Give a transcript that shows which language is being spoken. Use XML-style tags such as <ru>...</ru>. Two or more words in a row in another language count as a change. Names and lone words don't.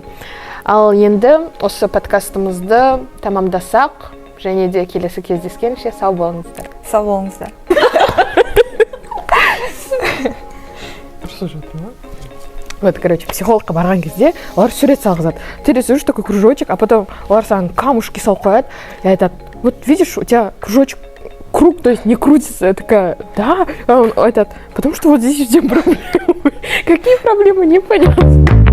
<kk>Ал енді осы подкастымызды тамамдасақ, және де келесі кездескенше сау болыңыздар. Сау болыңыздар. Вот, психологқа барған кезде олар сурет салғызады.</kk> <ru>Ты рисуешь такой кружочек, а потом</ru> <kk>олар саған камушки салып қояды и айтады:</kk> <ru>вот видишь, у тебя кружочек круг, то есть не крутится. Я такая: да. А он айтады: потому что вот здесь ждем проблемы. Какие проблемы, не понятно.</ru>